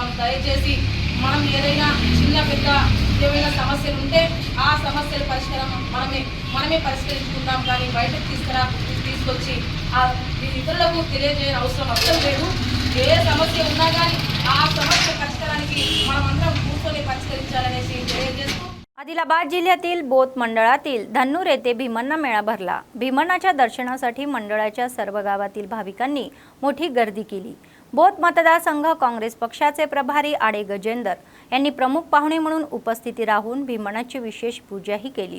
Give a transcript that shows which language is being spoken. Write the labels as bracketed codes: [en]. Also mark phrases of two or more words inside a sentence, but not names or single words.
[te] దయచేసి మనం ఏదైనా చిన్న పెద్ద ఏమైనా సమస్యలు ఉంటే ఆ సమస్యల పరిష్కారం మనమే పరిష్కరించుకుందాం. కానీ బయటకు తీసుకొచ్చి ఇతరులకు తెలియజేయని అవసరం అస్సలు లేదు. ఏ సమస్య ఉన్నా కానీ ఆ సమస్య పరిష్కారానికి మనమందరం కూర్చొని परिष्कరించాలనేసి తెలియజేస్తూ [mr] आदिलाबाद जिल्ह्यातील बोथ मंडळातील धन्नूर येथे भीमण्णा मेळा भरला. भीमण्णाच्या दर्शनासाठी मंडळाच्या सर्व गावातील भाविकांनी मोठी गर्दी केली. बोथ मतदारसंघ काँग्रेस पक्षाचे प्रभारी आडे गजेंदर यांनी प्रमुख पाहुणे म्हणून उपस्थिती राहून भीमण्णाची विशेष पूजाही केली.